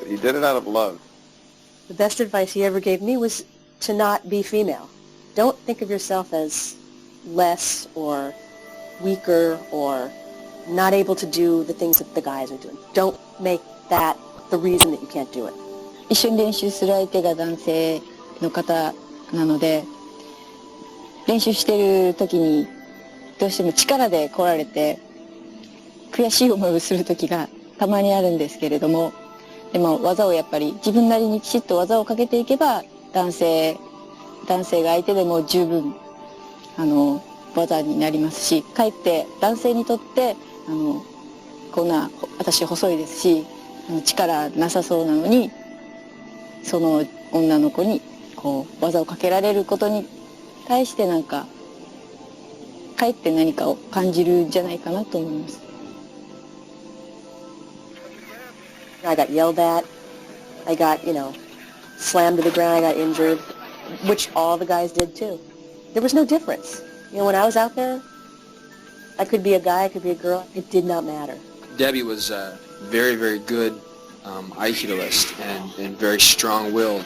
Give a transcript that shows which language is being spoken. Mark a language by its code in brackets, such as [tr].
[en] But he did it out of love. The best advice he ever gave me was to not be female. Don't think of yourself as less or weaker or not able to do the things that the guys are doing. Don't make that the reason that you can't do it. [ja] 一緒に練習する相手が男性の方なので、練習してる時にどうしても力で来られて悔しい思いをする時がたまにあるんですけれども、でも技をやっぱり自分なりにきちっと技をかけていけば男性が相手でも十分技になりますし、かえって男性にとってこんな私細いですし力なさそうなのにその女の子にこう技をかけられることに対してなんかかえって何かを感じるんじゃないかなと思います。 [en] I got yelled at. I got, slammed to the ground. I got injured, which all the guys did too. There was no difference. When I was out there, I could be a guy, I could be a girl. It did not matter. Debbie was a very, very good aikidoist and very strong-willed.